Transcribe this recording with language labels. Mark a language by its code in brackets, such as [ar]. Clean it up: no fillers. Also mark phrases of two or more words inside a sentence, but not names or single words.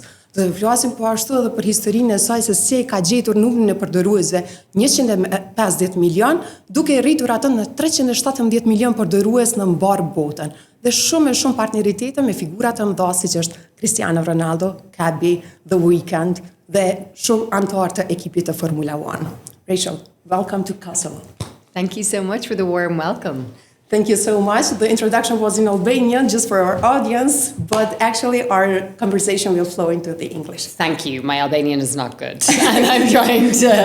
[sq] Do të flasim po ashtu edhe për historinë e saj se si ka gjetur numrin e përdoruesve 150 milion, duke rritur atë në 317 milion përdorues në mbar botën. Dhe shumë partneritete me figura të mëdha siç është Cristiano Ronaldo, Kabi, The Weeknd dhe shumë anëtar të ekipit të Formula 1. [en] Rachel, welcome to Kosovo. Thank you so much for the warm welcome. Thank you so much. The introduction was in Albanian just for our audience, but actually our conversation will flow into the English. Thank you. My Albanian is not good. And I'm trying to